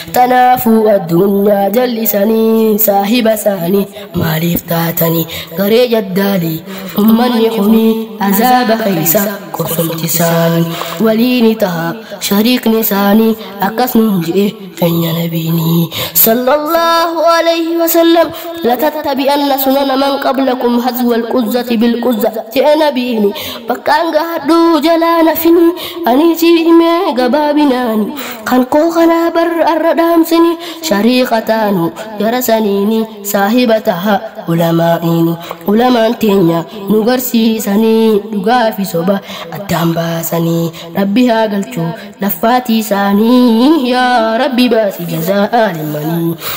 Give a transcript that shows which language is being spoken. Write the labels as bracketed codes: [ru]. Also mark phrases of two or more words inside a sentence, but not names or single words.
[om] Tanaafuu addunyaa jallisanii, saahiba isaanii maaliif taatanii? Garee jaddaalii ummanni kuni azaaba keeysa qubsumti isaanii. Waliini taha shariikni isaanii, akkas nuun je'e keenya nabiini. [ar] صلى الله عليه وسلم, لتتبعن سنن من قبلكم هزو القزة بالقزة. [om] Je'e nabiini, bakkaan gaadhu jalaa nafini, ani si himee gabaabinaani. Kan koo kanaa bar arra dhaamsini, shariika taanu jara saniini, saahiba taha ulamaa'iini. Ulamaan teenya nu garsiisanii, dhugaa fi soba addaan baasanii, Rabbi haa galchuu laffaatii isaanii, yaa Rabbi baasi jazaa alimanii.